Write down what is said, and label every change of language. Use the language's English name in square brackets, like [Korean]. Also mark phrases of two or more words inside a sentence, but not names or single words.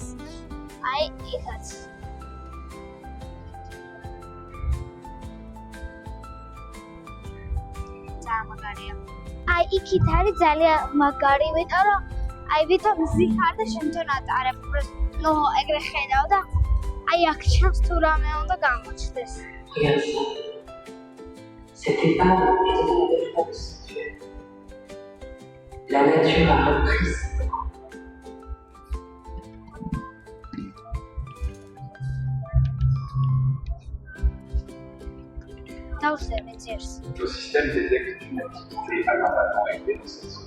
[Georgian] აი იქაც. ძალიან მაგარია. აი იქით არის ძალიან მაგარი, იმიტომ რომ აი ვითომ ზიხარ და შემთხვევით ატარებ. ნუ ეგრე ხედავ და აი აქ ჩანს თუ რამე უნდა გამოჩნდეს. [French] C'était pas une réponse. La nature a repris. Le système détecte une activité anormalement élevée dans cette zone.